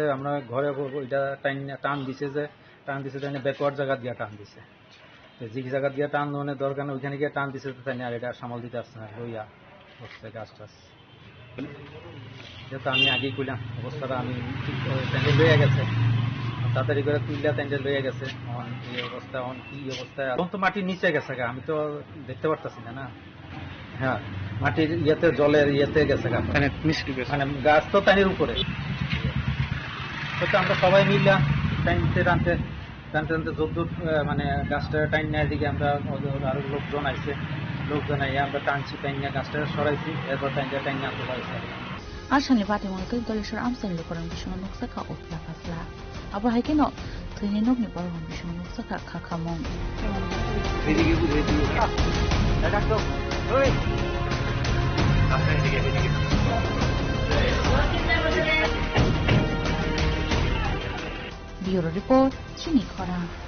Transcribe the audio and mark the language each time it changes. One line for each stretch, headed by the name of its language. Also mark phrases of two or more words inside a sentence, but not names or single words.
Bangla: আমরা ঘরে ওইটা টান দিছে তাই ব্যাকওয়ার্ড জায়গা দিয়ে টান দিছে যে জায়গা দিয়ে টান মানে দরকার না ওইখানে গিয়ে টান দিছে তাই আর এটা সামাল দিতে আসছে না লইয়া হচ্ছে গাছ টাছ যেহেতু আমি আগেই কইলাম অবস্থাটা আমি ট্যান্ডে লইয়া গেছে তাড়াতাড়ি করে তুললে ট্যান্ডে লইয়া গেছে এই অবস্থা কি অবস্থা এখন তো মাটির নিচে গেছে আমি তো দেখতে পারতাছি না হ্যাঁ মাটির ইয়েতে জলের ইয়েতে গেছে মানে গাছ তো টানির উপরে আমরা সবাই মিলে টাইনতে টানতে যদ্দূর মানে গাছটা টাইন নেওয়ার দিকে আমরা আরো লোকজন আইছে লোকজন আইয়া আমরা টানছি টাইন নিয়ে গাছটা সরাইছি এরপর টাইন আনতে পারছি
Kok Borok: Arshani Patimong Dolishar Amsan Lukoran Bishon Nuksaka Opla Kasla Aba Haikino Twini Nogni Baron Bishon Nuksaka Kakamong
English: Bureau Report,
Kok Borok: Chini Khorang.